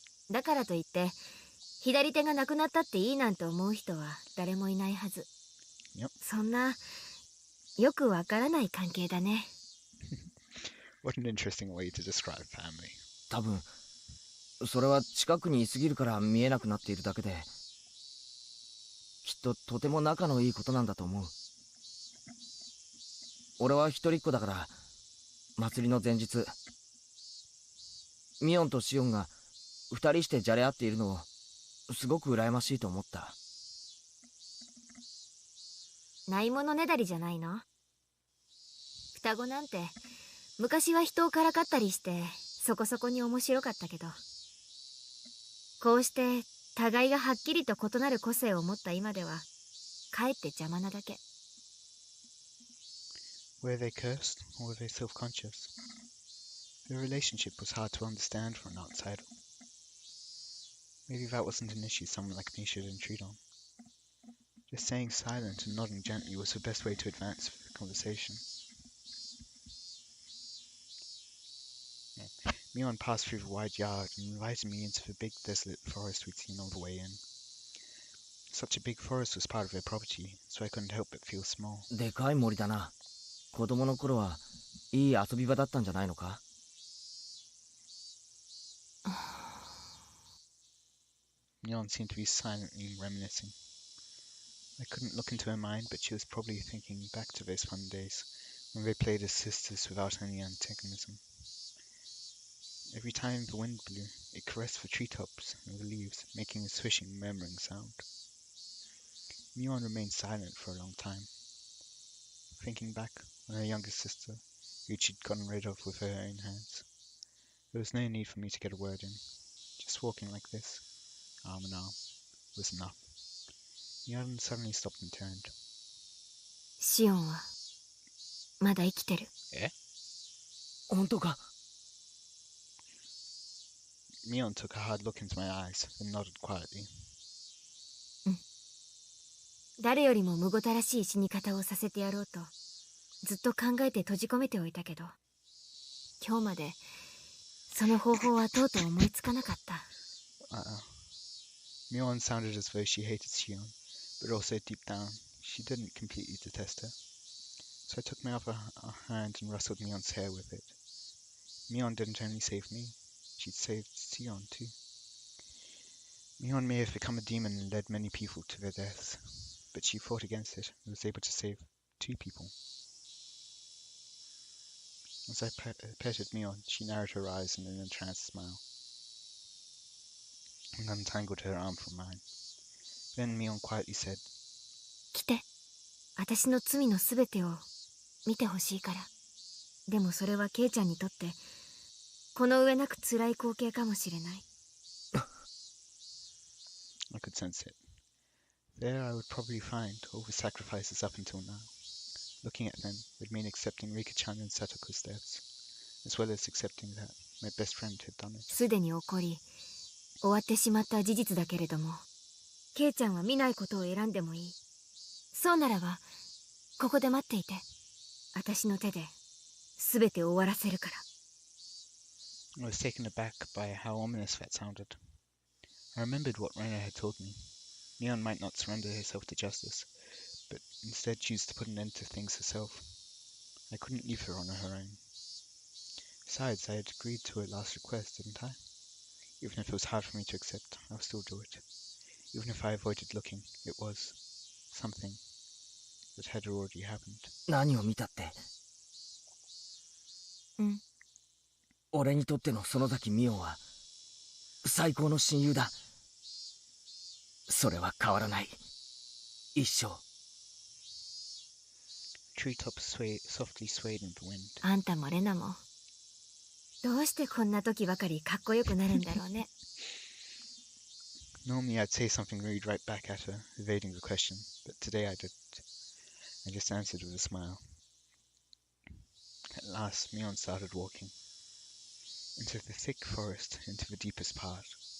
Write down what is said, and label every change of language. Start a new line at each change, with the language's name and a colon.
Japanese: だからといって左手がなくなったっていいなんて思う人は誰もいないはず。
English: Yep.
Japanese: そんなよくわからない関係だね。
English: What an interesting way to describe family.
Japanese: 多分それは近くにいすぎるから見えなくなっているだけで、きっととても仲のいいことなんだと思う。俺は一人っ子だから、祭りの前日ミオンとシオンが二人してじゃれ合っているのをすごく羨ましいと思った。ないものねだりじゃないの？双子なんて昔は人をからかったりしてそこそこに面白かったけど、こうして互いがはっきりと異なる個性を持った今ではかえって邪魔なだけ。
English: Were they cursed, or were they self-conscious? The relationship was hard to understand for an outsider. Maybe that wasn't an issue someone like me should intrude on. Just staying silent and nodding gently was the best way to advance the conversation. Mion passed through the wide yard and invited me into the big desolate forest we'd seen on the way in. Such a big forest was part of their property, so I couldn't help but feel small.
Japanese: でかい森だな。子供の頃はいい遊び場だったんじゃないのか？
English: Mion seemed to be silently reminiscing. I couldn't look into her mind, but she was probably thinking back to those fun days when they played as sisters without any antagonism. Every time the wind blew, it caressed the treetops and the leaves, making a swishing, murmuring sound. Mion remained silent for a long time, thinking back on her younger sister, who she'd gotten rid of with her own hands. There was no need for me to get a word in. Just walking like this, arm in arm, was enough. Mion suddenly stopped and turned.
Japanese: シオンはまだ生きてる。え？本当か？
English: Mion took a hard look into my eyes, then nodded quietly.
Japanese: 誰よりもむごたらしい死に方をさせてやろうとずっと考えて閉じ込めておいたけど、今日までその方法はとうとう思いつかなかった。
English: Mion sounded as though she hated Xion, but also deep down, she didn't completely detest her. So I took my other hand and rustled Mion's hair with it. Mion didn't only save me, she'd saved Xion too. Mion may have become a demon and led many people to their deaths, but she fought against it and was able to save 2 people. As I petted Mion, she narrowed her eyes in an entranced smile and untangled her arm from mine. Then Mion quietly said,
Japanese: 来て、私の罪のすべてを見てほしいから。でもそれはケイちゃんにとってこの上なく辛い光景かもしれない。
English: I could sense it. There I would probably find all the sacrifices up until now. Looking at them would mean accepting Rika-chan and Satoko's deaths, as well as accepting that my best friend had done it.
Japanese: すでに起こり、終わってしまった事実だけれども、ケイちゃんは見ないことを選んでもいい。そうならば、ここで待っていて。私の手で全て終わらせるから。
English: I was taken aback by how ominous that sounded. I remembered what Rena had told me. Mion might not surrender herself to justice, but instead choose to put an end to things herself. I couldn't leave her on her own. Besides, I had agreed to her last request, didn't I? Even if it was hard for me to accept, I'll still do it. Even if I avoided looking, it was something that had already happened.
Japanese: 何を見たって？俺にとっての園崎美音は最高の親友だ。それは変わらない。一生。
English: Treetops softly swayed in the wind.
Japanese: あんたもレナもどうしてこんな時ばかりかっこよくなるんだろうね。
English: Normally I'd say something rude right back at her, evading the question, but today I didn't. I just answered with a smile. At last, Mion started walking. Into the thick forest, into the deepest part.